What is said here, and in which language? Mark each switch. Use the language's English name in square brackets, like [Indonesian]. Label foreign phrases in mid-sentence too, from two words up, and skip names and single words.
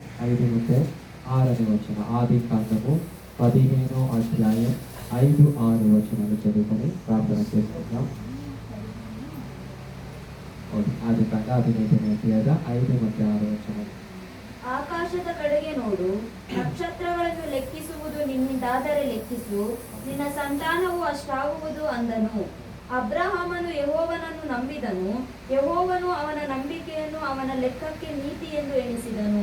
[Kannada] 5 ಮತ್ತು 6ನೇ ವಚನ. [Telugu] ఆదికాండము 15వ అధ్యాయం 5, 6 వచనాలు చదువుకొని ప్రార్థన చేసుకుందాం. [Kannada] ఆదికాండ 15ನೇ ಅಧ್ಯಾಯದ 5 ಮತ್ತು 6 ವಚನ. ಆಕಾಶದ ಕಡೆಗೆ ನೋಡು, ನಕ್ಷತ್ರಗಳನ್ನು ಲೆಕ್ಕಿಸುವುದು ನಿನ್ನಿಂದಾದರೆ ಲೆಕ್ಕಿಸು, ನಿನ್ನ ಸಂತಾನವು ಅಷ್ಟಾಗುವುದು ಅಂದನು. ಅಬ್ರಹಾಮನು ಯೆಹೋವನನ್ನು ನಂಬಿದನು, ಯೆಹೋವನು ಅವನ ನಂಬಿಕೆಯನ್ನು ಅವನ ಲೆಕ್ಕಕ್ಕೆ ನೀತಿ ಎಂದು ಎಣಿಸಿದನು.